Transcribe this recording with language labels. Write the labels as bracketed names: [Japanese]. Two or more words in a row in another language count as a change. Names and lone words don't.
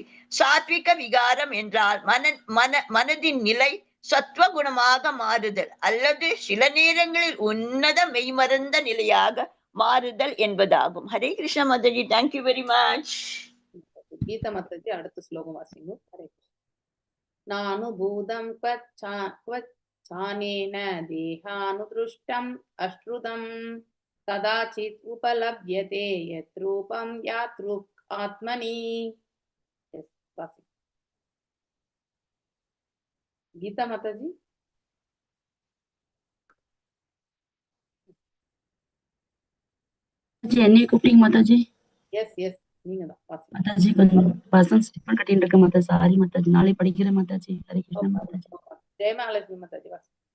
[Tamil] சாத்விக விகாரம் என்றால் மனதின் நிலை சத்வகுணமாக மாறுதல் அல்லது சில நேரங்களில் உன்னத மெய்மறந்த நிலையாக மாறுதல் என்பதாகும். ஹரே கிருஷ்ண மாதாஜி, [English] thank you very much. [Tamil] கீதா மாதாஜி, அடுத்த ஸ்லோகம் வாசிங்க. [Sanskrit] हरे नानुभूतम् क्वचानेन देहानुदृष्टम् अश्रुतम् कदाचित् उपलभ्यते यत्रूपं यातृक् आत्मनि. [Tamil] गीता माताजी. என்னைய கூப்பிட்டீங்க மாதாஜி? [English] yes yes, [Tamil] நீங்க தான் வாசிங்க மாதாஜி. கொஞ்சம் பசங்க ஸ்லிப்பர் கட்டிட்டு இருக்க மாதாஜி. சாரி மாதாஜி, நாளை படிக்கிறேன் மாதாஜி. ஹரே கிருஷ்ண மாதாஜி. ஜெயமகாலட்சுமி மாதாஜி வாசிங்க.